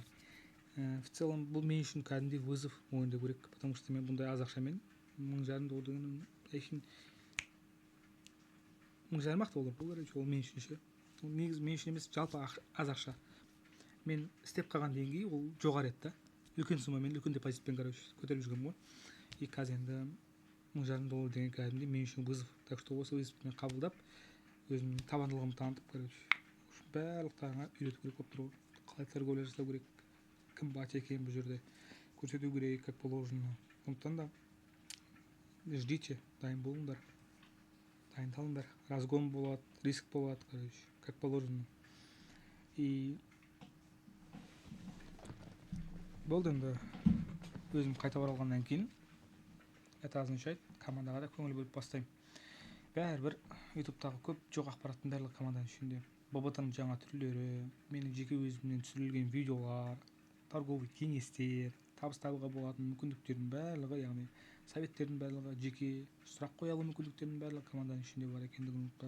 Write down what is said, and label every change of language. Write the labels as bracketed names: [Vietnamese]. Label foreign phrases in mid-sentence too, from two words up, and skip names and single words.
[Russian] В целом [Kazakh] бұл мен үшін кәдімгідей вызов мойындау керек, [Russian] потому что [Kazakh] мен бұндай аз ақшамен $1000 деген әшейін $1000 доллар бұл, короче, ол мен үшін ше. Ол негізі мен үшін емес, жалпы аз ақша. Мен істеп қалған деңгей ол жоғары еді да. Үлкен суммамен, үлкен депозитпен, короче, көтеріп жүргенмін ғой. И қазір енді $1000 деген кәдімгідей мен үшін вызов. [Russian] Так что [Kazakh] осы вызовты қабылдап, өзімнің табандылығымды танытып, короче, барлықтарына үйрету керек болып тұр ғой. Қалай торговля жасау керек, кім бат екенін бұл жерде көрсету керек, [Russian] как положено. [Kazakh] Сондықтан да ждите, дайын болыңдар, дайындалыңдар. Разгон болады, риск болады, короче, [Russian] как положено. [Kazakh] И болды енді өзім қайта оралғаннан кейін [Russian] это означает [Kazakh] командаға да көңіл бөліп бастаймын. Бәрібір ютубтағы көп жоқ ақпараттың барлығы команданың ішінде. ББТның жаңа түрлері, менің жеке өзімнен түсірілген видеолар, торговый кеңестер, табыс табуға болатын мүмкіндіктердің барлығы, яғни советтердің барлығы, жеке сұрақ қоя алу мүмкіндіктердің барлығы команданың ішінде бар екендігін ұмытпа.